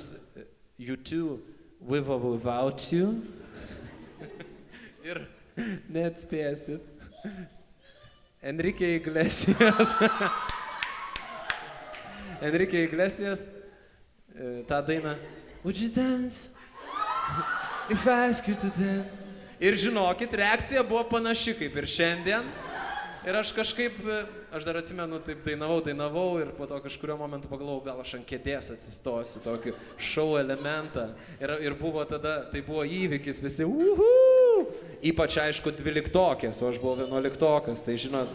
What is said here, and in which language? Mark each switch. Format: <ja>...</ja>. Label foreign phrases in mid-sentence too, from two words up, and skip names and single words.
<lt>U2, With or Without You. Ir neatspėsit. Enrique Iglesias. Enrique Iglesias. Ta daina.</lt> <en>Would you dance? If I ask you to dance.</en> <lt>Ir žinokit, reakcija buvo panaši kaip ir šiandien. Ir aš kažkaip, aš dar atsimenu, taip dainavau ir po to kažkurio momentu pagalvojau, gal aš ant kėdės atsistosiu, tokį šou elementą. Ir buvo tada, tai buvo įvykis, visi ypač aišku 12-okės, o aš buvau 11-okas, tai žinot.</lt>